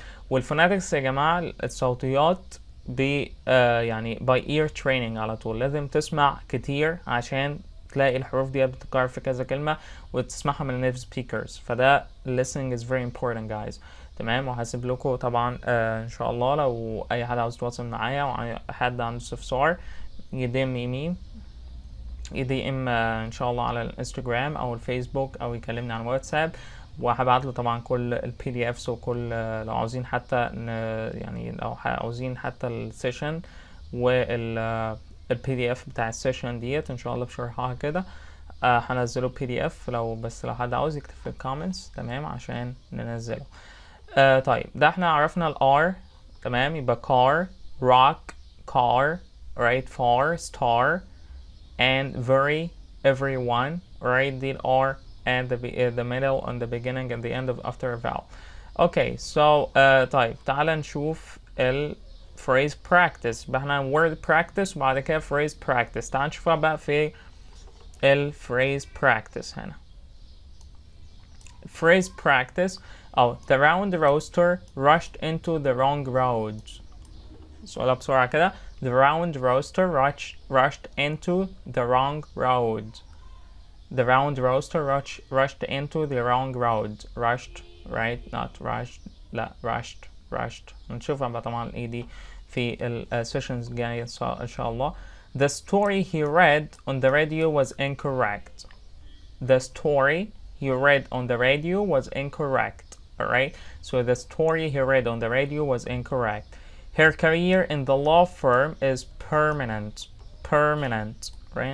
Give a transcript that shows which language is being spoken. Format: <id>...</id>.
<ar>والفوناتكس يا جماعة الصوتيات يعني</ar> <en>by ear training</en> <ar>على طول. لازم تسمع كتير عشان تلاقي الحروف دي بتتكرر في كذا كلمة وتسمعها من</ar> <en>native speakers.</en> <ar>فده</ar> <en>listening is very important guys.</en> <ar>تمام. وهسيب لكم طبعا ان شاء الله لو اي حد عاوز يتواصل معايا او حد عنده استفسار يدي ان شاء الله على الانستجرام او الفيسبوك او يكلمني على الواتساب، وهبعت له طبعا كل البي دي افس وكل لو عاوزين حتى يعني لو عاوزين حتى السيشن والبي دي اف بتاع السيشن ديت ان شاء الله بشرحها كده. هنزله بي دي اف لو حد عاوز يكتب في الكومنتس تمام عشان ننزله. طيب ده احنا عرفنا الار. تمام. يبقى</ar> <en>car, rock, car, right, far, star, and very, everyone, right,</en> <ar>دي</ar> <en>R and the middle and the beginning and the end of after a vowel. Okay, so</en> <ar>طيب تعال نشوف</ar> <en>phrase practice.</en> <ar>يبقى احنا</ar> <en>word practice</en> <ar>وبعد كده</ar> <en>phrase practice.</en> <ar>تعال نشوفها بقى في</ar> <en>phrase practice</en> <ar>هنا.</ar> <en>Phrase practice. The round rooster rushed into the wrong road.</en> <ar>سؤالها بسرعة كده.</ar> <en>The round rooster rushed into the wrong road. The round rooster rushed into the wrong road. Rushed, right? Not rushed.</en> <ar>لا</ar> <en>rushed.</en> <ar>نشوفها بقى طبعا دي في السيشنز الجاية إن شاء الله.</ar> <en>The story he read on the radio was incorrect. The story he read on the radio was incorrect. Alright? So the story he read on the radio was incorrect. Her career in the law firm is permanent. Right?</en>